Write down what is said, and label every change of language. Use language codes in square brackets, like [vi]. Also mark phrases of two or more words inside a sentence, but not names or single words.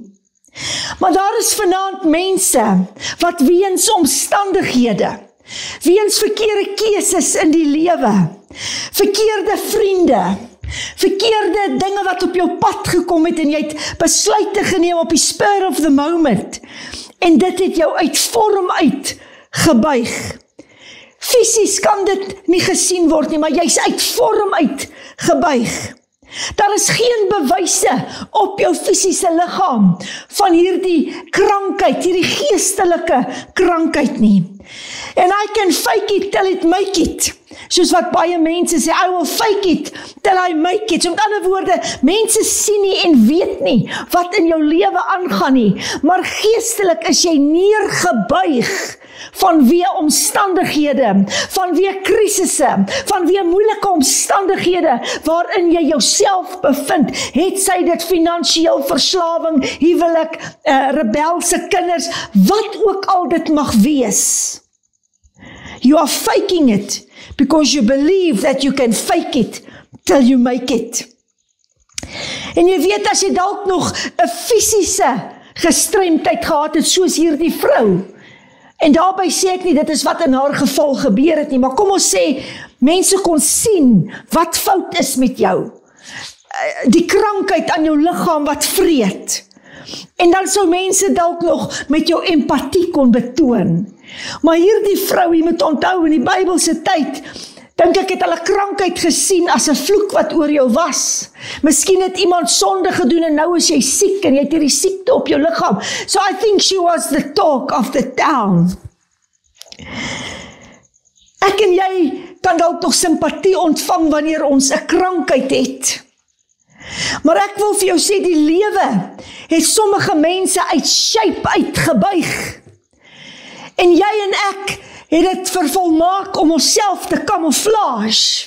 [af] Maar daar is vanaand mense wat weens omstandighede, weens verkeerde keuses in die lewe, verkeerde vriende, verkeerde dinge wat op jou pad gekom het en jy het besluite geneem op die [en] spur of the moment [af] en dit het jou uit vorm uit gebuig. Fisies kan dit nie gesien word nie, maar jy's uit vorm uit gebuig. Daar is geen bewyse op jou fisiese liggaam van hierdie krankheid, hierdie geestelike krankheid nie. [en] And I can fake it till it make it. [af] Soos wat baie mense sê, [en] I will fake it till I make it. [af] So met ander woorde, mense sien nie en weet nie wat in jou lewe aangaan nie, maar geestelik is jy neergebuig vanweë omstandighede, vanweë krisisse, vanweë moeilike omstandighede waarin jy jouself bevind, het sy dit finansiëel, verslawing, huwelik, rebelse kinders, wat ook al dit mag wees. [en] You are faking it because you believe that you can fake it till you make it. [af] En jy weet, as jy dalk nog 'n fisiese gestremdheid gehad het, soos hierdie vrou, en daarby sê ek nie, dit is wat in haar geval gebeur het nie, maar kom ons sê, mense kon sien wat fout is met jou. Die krankheid aan jou liggaam wat vreet. En dan sou mense dalk nog met jou empatie kon betoon. Maar hierdie vrou, jy moet onthou, in die Bybelse tyd, dink ek het hulle krankheid gesien as 'n vloek wat oor jou was. Miskien het iemand sonde gedoen en nou is jy siek en jy het hierdie siekte op jou liggaam. [en] So I think she was the talk of the town. [af] Ek en jy kan dalk nog simpatie ontvang wanneer ons 'n krankheid het. Maar ek wil vir jou sê, die lewe het sommige mense uit shape uitgebuig. En jy en ek het dit vervolmaak om onsself te camouflage.